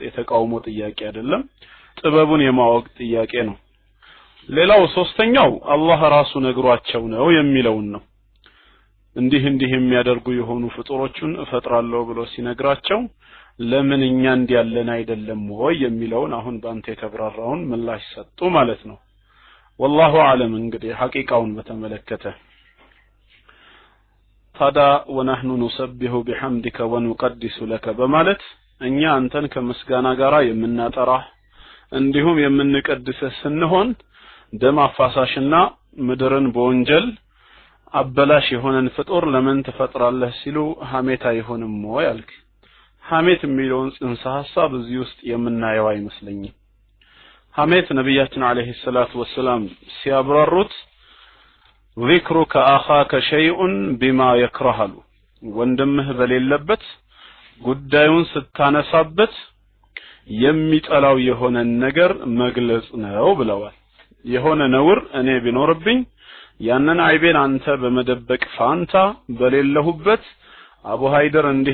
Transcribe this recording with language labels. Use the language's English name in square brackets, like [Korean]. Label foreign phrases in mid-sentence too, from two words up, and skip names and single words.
[Amharic] የተቃውሞ ጥያቄ አይደለም ጥበቡን የማወቅ ጥያቄ ነው ሌላው ሶስተኛው አላህ ራሱ ነግሯቸው ነው የሚለውን ነው እንዲህ የሚያደርጉ የሆኑ ፍጡሮችን እፈጥራለሁ ብሎ ሲነግራቸው ለምን እኛ እንዲያለን አይደለም ወይ የሚለውን አሁን ባንተ የተብራራውን ምላሽ ሰጡ ማለት ነው [Arabic] والله اعلم [Amharic] እንግዲህ ሐቂቃውን በተመለከተ ታዳ [Arabic] ونحن نسبح بحمدك ونقدس لك [Amharic] በማለት እኛ አንተን ከምስጋና ጋራ የምናጠራ እንዲሁም የምንቀድስ ስንሆን ደም አፋሳሽና ምድርን በወንጀል አበላሽ የሆነን ፍጡር ለምን ተፈጥራለህ ሲሉ ሐሜት አይሆንም ወይ አልክ ሐሜት የሚለውን ጽንሰ ሐሳብ እዚህ ውስጥ የምናየው አይመስለኝም ሐሜት ነብያችን [Arabic] عليه الصلاة والسلام [Amharic] ሲያብራሩት [Arabic] ذكرك اخاك شيء بما يكره [Amharic] ወንድምህ በሌለበት ጉዳዩን ስታነሳበት የሚጠላው የሆነ ነገር መግለጽ ነው ብለዋል የሆነ ነውር እኔ ቢኖርብኝ ያንን አይቤን አንተ በመደበቅ ፋንታ በሌለሁበት አቡ ሃይደር እንዲህ